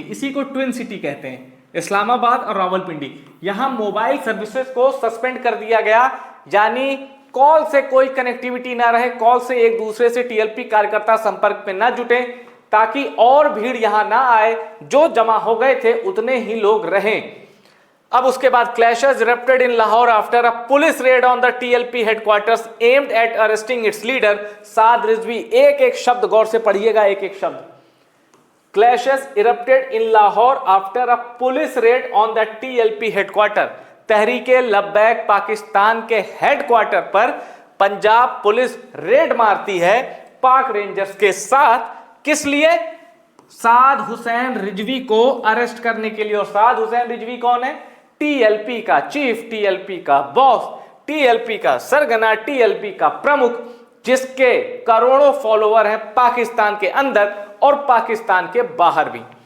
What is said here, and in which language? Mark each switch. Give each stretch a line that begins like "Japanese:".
Hindi: इसी को twin city कहते हैं, इस्लामाबाद और रावलपिंडी। यहां मोबाइल सर्विसेज को सस्पेंड कर दिया गया, यानी कॉल से कोई कनेक्टिविटी ना रहे, कॉल से एक दूसरे से टीएलपी कार्यकर्ता संपर्क में ना जुटे, ताकि और भीड़ यहां ना आए। जो जमा हो गए थे उतने ही लोग रहें। अब उसके बाद
English: clashes erupted in Lahore after a police raid on the TLP headquarters aimed at arresting its leader Saad Rizvi.
Hindi: एक एक शब्द गौर से पढ़िएगा, एक एक शब्द।
English: Clashes erupted in Lahore after a police raid on the TLP headquarter।
Hindi: Tehreek-e लब्बैक पाकिस्तान के हेडक्वार्टर पर पंजाब पुलिस रेड मारती है पाक रेंजर्स के साथ। किस लिए? साद हुसैन रिजवी को अरेस्ट करने के लिए। और साद हुसैन रिजवी कौन है? टीएलपी का चीफ, टीएलपी का बॉस, टीएलपी का सरगना, टीएलपी का प्रमुख, जिसके करोड़ों फॉलोअर हैं पाकिस्तान के अंदर और पाकिस्तान के बाहर भी।